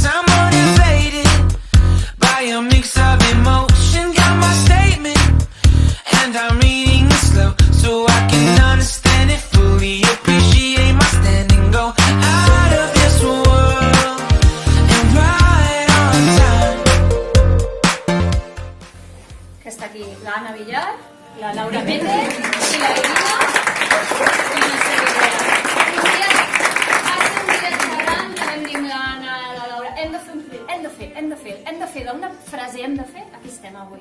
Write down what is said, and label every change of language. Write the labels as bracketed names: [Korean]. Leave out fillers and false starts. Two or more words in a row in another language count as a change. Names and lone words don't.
[English] I'm motivated by a mix of emotion. Got my statement, and I'm reading it slow so I can understand it fully. Appreciate my stand and go out of this world and right on time. [Catalan] Que està aquí l'Anna Villar, la Laura Méndez i la Irina. Hem de fer d'una frase, hem de fer, aquí estem avui.